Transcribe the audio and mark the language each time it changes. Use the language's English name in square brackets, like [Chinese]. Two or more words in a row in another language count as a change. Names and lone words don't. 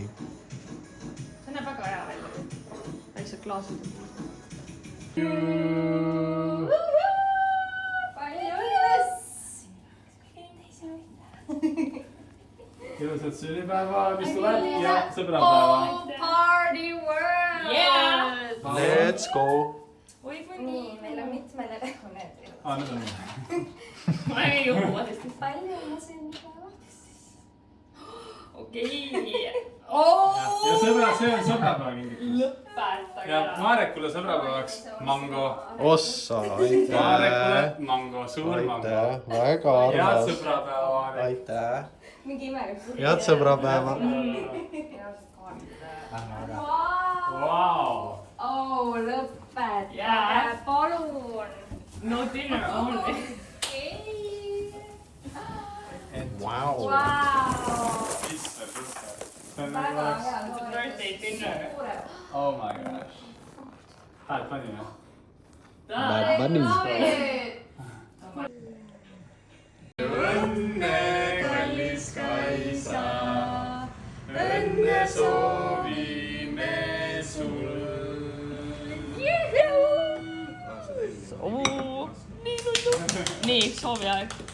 [Estonian] See näeb väga hea välja. Väiksed klaasid. Palju õnnes! Ilusat sünnipäeva, mis tuleb ja sõbrapäeva. [English] Party world! Yeah! Let's go! [Estonian] Oi kui Nii, meil on mitmele need. Nüüd on. ma ei juhu hästi. Palju õnnes sünnipäeva! Okei. Ja sõbra, see on sõbrapäeva kingitus. Lõpetage Ja ära. Maarekule sõbrapäevaks mango. Ossa, aitäh! Maarekule mango, suur mango. Aitäh, väga Head armas. sõbrapäeva, Maarek. Aitäh! Mingi imelik. Head sõbrapäeva! Vau! Oh, lõpetage, Jaa. palun. [English] No dinner only. [Estonian] Vau! [English] Wow. [Estonian] Pisse. See on Väga nagu hea. [English] It's a birthday dinner. oh my gosh. [Estonian] Hääd panime. Bad Bunny. Õnne, kallis Kaisa, õnne soovime sul. Nii, soovi aeg.